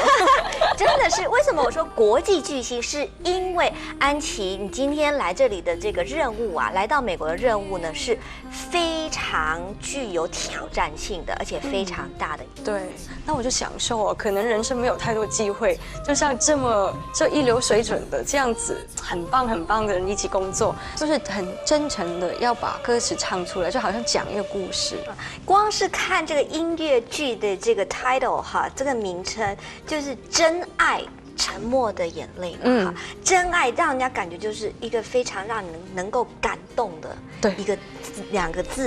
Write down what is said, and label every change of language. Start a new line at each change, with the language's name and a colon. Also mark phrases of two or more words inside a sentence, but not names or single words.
Chinese: 真的是，為什麼我說國際巨星？是因為安琪，你今天來這裡的這個任務啊，來到美國的任務呢，是非常具有挑戰性的，而且非常大的。對，那我就享受哦，可能人生沒有太多機會，就像這一流水準的這樣子，很棒很棒的人一起工作，就是很真誠的要把歌詞唱出來，就好像講一個故事。光是看這個音樂劇的這個 title 哈，這個名稱就是真愛沉默的眼淚嘛，真愛讓人家感覺就是一個非常讓人能夠感動的一個兩個字。